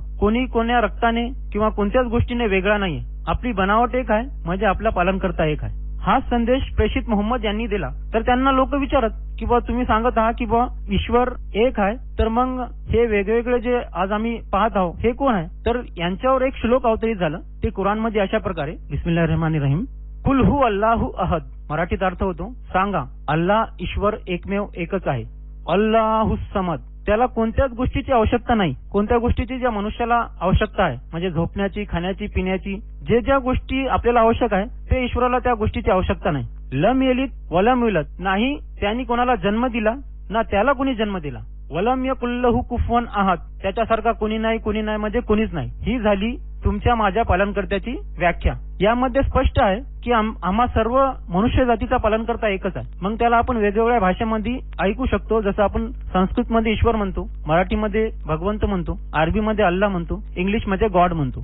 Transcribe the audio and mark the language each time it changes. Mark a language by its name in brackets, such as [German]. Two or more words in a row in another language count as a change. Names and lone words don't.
[Marathi] कोणी कोण्या रक्ताने किंवा कोणत्याच गोष्टीने वेगळा नाहीये. आपली बनावट एक आहे, म्हणजे आपला पालनकर्ता एक आहे. हा संदेश प्रेषित मोहम्मद यांनी दिला. तर त्यांना लोक विचारत की बा तुम्ही सांगत आहात की बा ईश्वर एक आहे, तर मग हे वेगवेगळे जे आज आम्ही पाहत आहोत हे कोण आहे? तर यांच्यावर एक श्लोक अवतरित झालं. ते कुराणमध्ये अशा प्रकारे, [Arabic] بسم الله الرحمن الرحيم قل هو الله أحد. [Marathi] मराठीत अर्थ होतो, सांगा अल्लाह ईश्वर एकमेव एकच आहे. [Arabic] الله الصمد, [Marathi] त्याला कोणत्याच गोष्टीची आवश्यकता नाही. कोणत्या गोष्टीची ज्या मनुष्याला आवश्यकता आहे, म्हणजे झोपण्याची, खाण्याची, पिण्याची, ज्या गोष्टी आपल्याला आवश्यक आहे ते ईश्वराला त्या गोष्टीची आवश्यकता नाही. [Arabic] لم يلد ولم يولد, [Marathi] नाही त्यांनी कोणाला जन्म दिला ना त्याला कोणी जन्म दिला. [Arabic] ولم يكن له كفوا أحد, [Marathi] त्याच्यासारखा कोणी नाही म्हणजे कोणीच नाही. ही झाली तुमच्या माझ्या पालनकर्त्याची व्याख्या. यामध्ये स्पष्ट आहे की आम्हा सर्व मनुष्य जातीचा पालनकर्ता एकच आहे. मग त्याला आपण वेगवेगळ्या भाषेमध्ये ऐकू शकतो. जसं आपण संस्कृतमध्ये ईश्वर म्हणतो, मराठीमध्ये भगवंत म्हणतो, अरबीमध्ये अल्लाह म्हणतो, इंग्लिशमध्ये गॉड म्हणतो.